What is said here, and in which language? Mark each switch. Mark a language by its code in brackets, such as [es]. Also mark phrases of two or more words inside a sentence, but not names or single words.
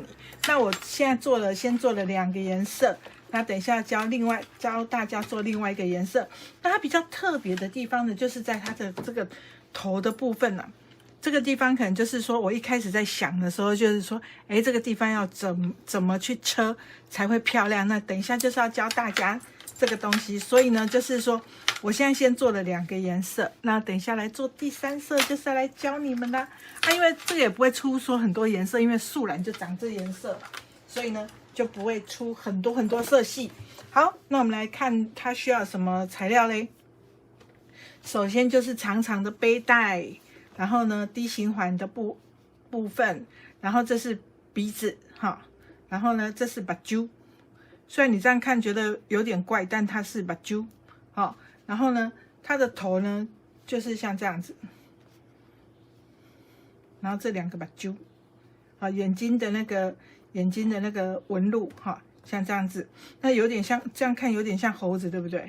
[zh] 那我現在先做了2個顏色，那等一下教大家做另外一個顏色。那它比較特別的地方呢，就是在它的這個頭的部分啊，這個地方可能就是說我一開始在想的時候，就是說，哎，這個地方要怎麼去車才會漂亮？那等一下就是要教大家這個東西，所以呢，就是說我現在先做了2個顏色，那等一下來做第3色，就是要來教你們啦。因為這個也不會出說很多顏色，因為樹懶就長這顏色嘛，所以呢就不會出很多色系。好，那我們來看它需要什麼材料嘞？首先就是長長的背帶，然後呢低形環的部分，然後這是鼻子哈，然後呢這是目睭。雖然你這樣看覺得有點怪，但它是目睭，好，然後呢，它的頭呢就是像這樣子，然後這2個目睭，好，眼睛的那個紋路，哈，像這樣子，那有點像這樣看有點像猴子，對不對？